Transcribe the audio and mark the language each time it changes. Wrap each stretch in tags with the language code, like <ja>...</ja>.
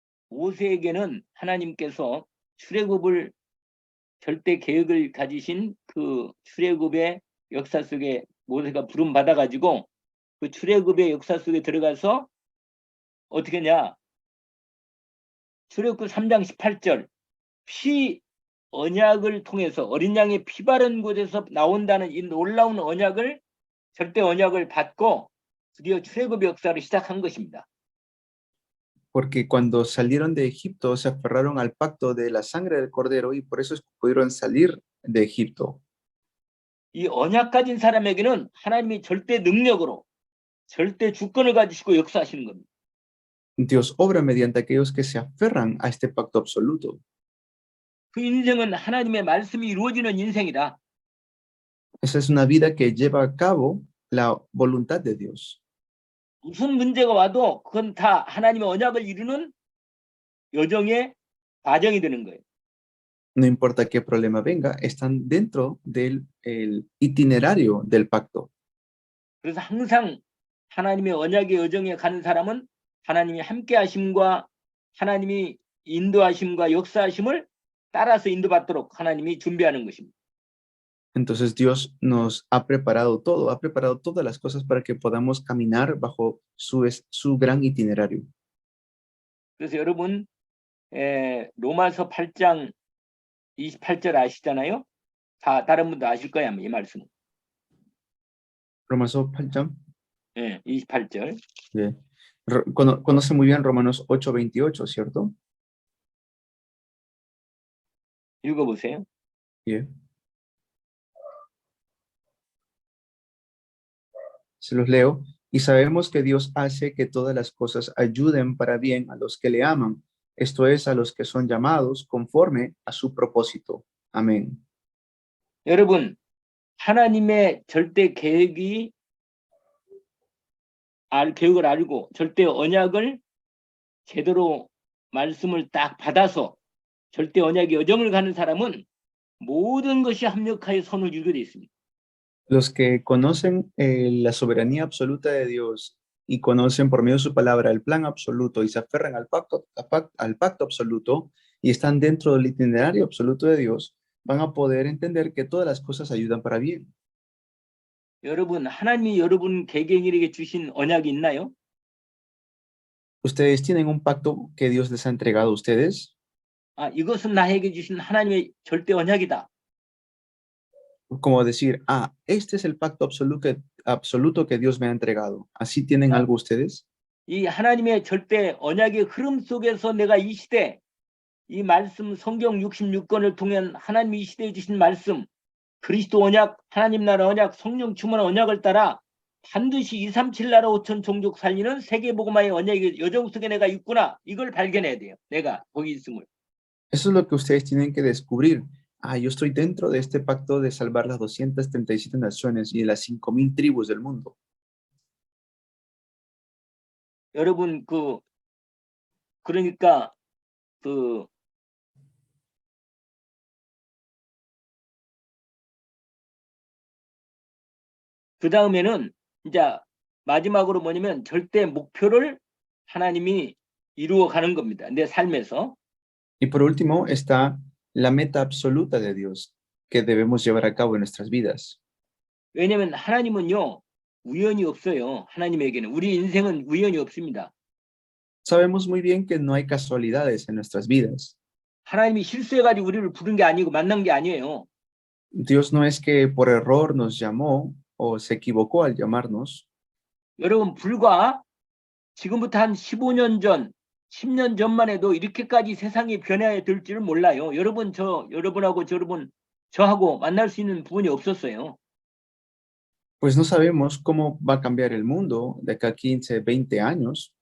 <ko>모세에게는 하나님께서 출애굽을 절대 계획을 가지신 그 출애굽의 역사 속에 모세가 부름 받아가지고 그 출애굽의 역사 속에 들어가서 어떻게 하냐? 출애굽 3장 18절 피 언약을 통해서 어린 양의 피 바른 곳에서 나온다는 이 놀라운 언약을 절대 언약을 받고 드디어 출애굽의 역사를 시작한 것입니다.</ko> <es>Porque cuando salieron de Egipto se aferraron al pacto de la sangre del cordero y por eso pudieron salir de Egipto.</es> <ko>이 언약 가진 사람에게는 하나님이 절대 능력으로 절대 주권을 가지시고 역사하시는 겁니다.</ko> <es>Dios obra mediante aquellos que se aferran a este pacto absoluto.</es> <ko>그 인생은 하나님의 말씀이 이루어지는 인생이다.</ko> <es>Esa es una vida que lleva a cabo la voluntad de Dios.</es> <ko>무슨 문제가 와도 그건 다 하나님의 언약을 이루는 여정의 과정이 되는 거예요.</ko> <es>No importa qué problema venga, están dentro del itinerario del pacto.</es> <ko>그래서 항상 하나님의 언약의 여정에 가는 사람은 하나님이 함께 하심과 하나님이 인도하심과 역사하심을 따라서 인도받도록 하나님이 준비하는 것입니다.</ko> <es>Entonces Dios nos ha preparado todas las cosas para que podamos caminar bajo su gran itinerario.</es> <ko>그래서 여러분 로마서 8장 28절 아시잖아요? 다른 분도 아실 거야, 이 말씀은. Romanos 8장. 예, 28절. 예.</ko> <es>Conoce muy bien Romanos 8:28, ¿cierto?</es> <ko>읽어보세요. 예.</ko> <es>Se los leo. Y sabemos que Dios hace que todas las cosas ayuden para bien a los que le aman, esto es, a los que son llamados conforme a su propósito. Amén.</es> <ko>여러분, 하나님의 절대 계획을 알고 절대 언약을 제대로 말씀을 딱 받아서 절대 언약의 여정을 가는 사람은 모든 것이 합력하여 선을 이루게 되어 있습니다.</ko> <es>Los que conocen la soberanía absoluta de Dios y conocen por medio de su palabra el plan absoluto y se aferran al pacto absoluto y están dentro del itinerario absoluto de Dios, van a poder entender que todas las cosas ayudan para bien.</es> <ko>여러분, 하나님이 여러분 개개인에게 주신 언약이 있나요?</ko> <es>¿Ustedes tienen un pacto que Dios les ha entregado a ustedes?</es> <ko>아, 이것은 나에게 주신 하나님의 절대 언약이다.</ko> <es>Como decir, este es el pacto absoluto que Dios me ha entregado. ¿Así tienen algo ustedes?</es> <ko>이 하나님의 절대 언약의 흐름 속에서 내가 이 시대, 이 말씀 성경 66권을 통한 하나님이 이 시대에 주신 말씀, 그리스도 언약, 하나님 나라 언약, 성령 충만한 언약을 따라 반드시 237 나라 5천 종족 살리는 세계복음화의 언약의 여정 속에 내가 있구나. 이걸 발견해야 돼요. 내가 거기 있음을.</ko> <es>Eso es lo que ustedes tienen que descubrir. yo estoy dentro de este pacto de salvar las 237 naciones y las 5,000 tribus del mundo.</es> <ko>여러분 그러니까 그 다음에는 이제 마지막으로 뭐냐면 절대 목표를 하나님이 이루어 가는 겁니다. 내 삶에서.</ko> <es>Y por último está la meta absoluta de Dios que debemos llevar a cabo en nuestras vidas.</es> <ko>왜냐면 하나님은요, 우연이 없어요. 하나님에게는. 우리 인생은 우연이 없습니다.</ko> <es>Sabemos muy bien que no hay casualidades en nuestras vidas.</es> <ko>하나님이 실수해가지고 우리를 부른 게 아니고 만난 게 아니에요.</ko> <es>Dios no es que por error nos llamó o se equivocó al llamarnos.</es> <ko>여러분 불과 지금부터 한 15년 전, 10년 전만 해도 이렇게까지 세상이 변해야 될 줄은 몰라요. 여러분하고 저하고 만날 수 있는 부분이 없었어요.</ko> <es>Pues no sabemos cómo va a cambiar el mundo de acá a 15, 20 años.</es>